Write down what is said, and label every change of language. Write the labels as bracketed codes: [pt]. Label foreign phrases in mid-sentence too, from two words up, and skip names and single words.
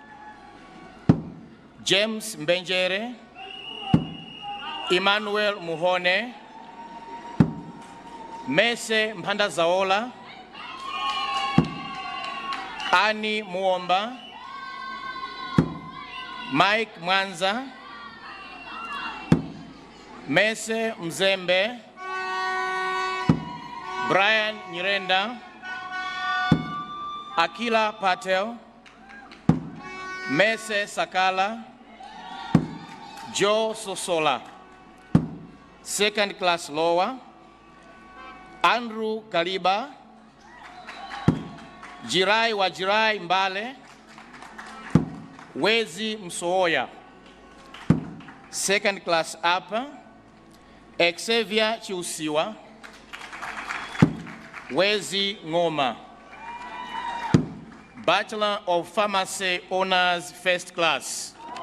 [en] James Mbenjere, Emmanuel Muhone, Mese Mpandazaola, Annie Muomba, Mike Mwanza, Mese Mzembe, Brian Nyirenda, Akila Patel, Mese Sakala, Joe Sosola, 2nd class lower, Andrew Kaliba, Jirai wa Jirai Mbale, Wezi Msooya, 2nd class upper, Xavier Chiusiwa, Wezi Ngoma, Bachelor of Pharmacy Honors, 1st class.